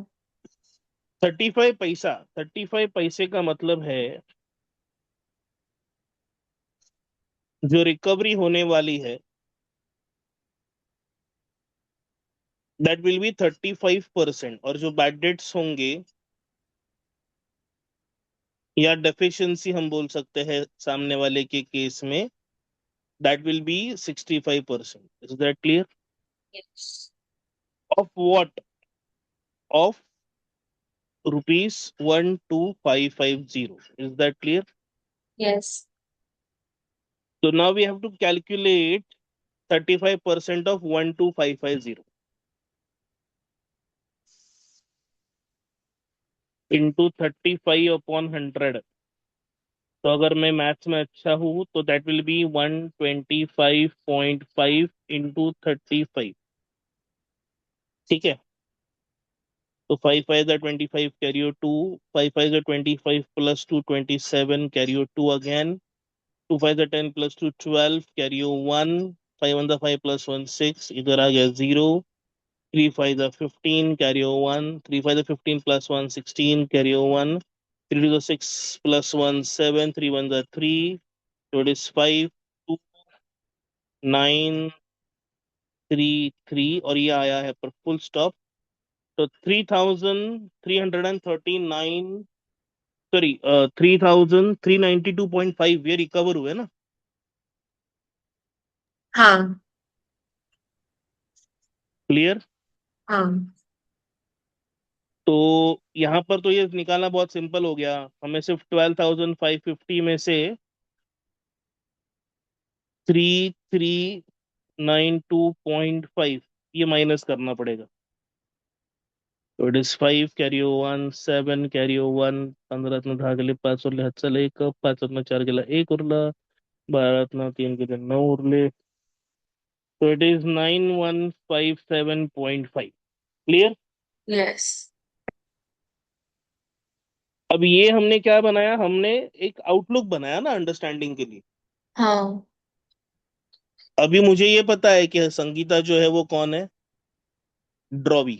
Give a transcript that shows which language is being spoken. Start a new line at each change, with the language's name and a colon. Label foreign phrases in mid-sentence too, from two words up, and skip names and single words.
Hindi: 35 पैसा, 35 पैसे का मतलब है जो रिकवरी होने वाली है
English: that will be 35%,
Hindi: और जो
English: bad debts
Hindi: होंगे या डेफिशिएंसी हम बोल सकते हैं सामने वाले के केस में,
English: that will be 65%. is that clear? यस of what? of rupees 12550. is that clear? यस So now we have to calculate 35% of 12550 into 35/100।
Hindi: तो अगर मैं मैथ्स में अच्छा हूँ तो
English: that will be 125.5 into 35.
Hindi: ठीक है। तो 5 5 25, कैरी 2।
English: 5 5 25 plus 2 27, carry 2 again. 2 5 10 plus 2 12, carry 1.
Hindi: 5 1 5 प्लस 1 6, इधर आ गया 0। 3 5 15,
English: carry over 1. 3 5 15 plus 1 16, carry over 1. 3 6 plus 1 7. 3 1 3, so it is 5 2 9 3 3,
Hindi: और ये आया है पर
English: full stop.
Hindi: तो 3339, सॉरी 3392.5 ये रिकवर हुए ना। हाँ क्लियर? हाँ तो यहाँ पर तो ये निकालना बहुत सिंपल हो गया, हमें सिर्फ 12,550 में से 3392.5 ये माइनस करना पड़ेगा।
Marathi: तो
English: it is 5, carry 1 7, carry 1 15
Marathi: धागले 5 उरले हातचाला एक, 5 4 गेला 1 उरला, 12 3 गेले 9 उरले।
English: तो it is 9157.5. clear? यस
Hindi: अब ये हमने क्या बनाया, हमने एक आउटलुक बनाया ना अंडरस्टैंडिंग के लिए। हाँ अभी मुझे ये पता है कि संगीता जो है वो कौन है, ड्रॉवी।